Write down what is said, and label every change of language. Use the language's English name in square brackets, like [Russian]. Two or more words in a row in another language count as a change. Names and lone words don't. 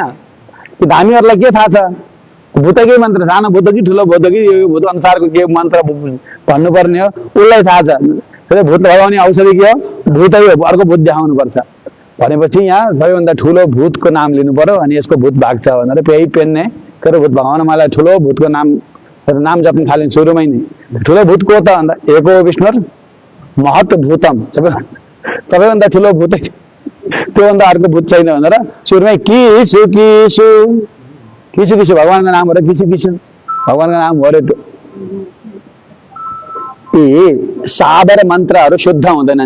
[Nepali] त्यो धामीहरूलाई के थाहा छ? भूतकै मन्त्र, सानो भूत कि ठुलो भूत कि यो भूत अनुसारको के मन्त्र भन्नुपर्ने हो उसलाई थाहा छ। भूत भगाउने औषधि के हो? भूतै हो, अर्को भूत देखाउनु पर्छ भनेपछि यहाँ सबैभन्दा ठुलो भूतको नाम लिनु पर्यो अनि यसको भूत भाग्छ भनेर यही पेन्ने के भूत भगाउन मलाई ठुलो भूतको नाम जप्न थाल्ने सुरुमै नै। ठुलो भूत को त भन्दा [Sanskrit] एको विष्णु महत् भूतम, [Nepali] सबैभन्दा ठुलो भूत त्योभन्दा अर्को भूत छैन भनेर सुरुमै किसु किसु किसु किसु भगवानको नाम हो र किसु किसु भगवानको नाम हो रे। यी साबर मन्त्रहरू शुद्ध हुँदैनन्।